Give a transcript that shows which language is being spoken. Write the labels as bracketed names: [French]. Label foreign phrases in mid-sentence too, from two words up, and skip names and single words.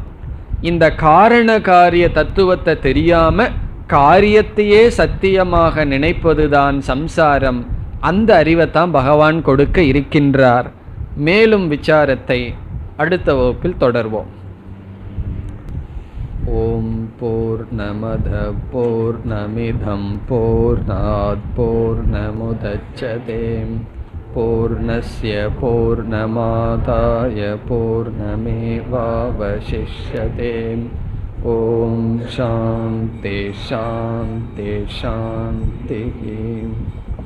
[Tamil] இந்த காரண காரிய தத்துவத்தை தெரியாம காரியத்தையே சத்தியமாக நினைப்பதுதான் சம்சாரம். அந்த அறிவைத்தான் பகவான் கொடுக்க இருக்கின்றார். மேலும் விசாரத்தை அடுத்த வகுப்பில் தொடர்வோம். [Sanskrit] ॐ पूर्णमदः पूर्णमिदं पूर्णात् पूर्णमुदच्यते पूर्णस्य पूर्णमादाय पूर्णमेवावशिष्यते. ॐ शान्तिः शान्तिः शान्तिः.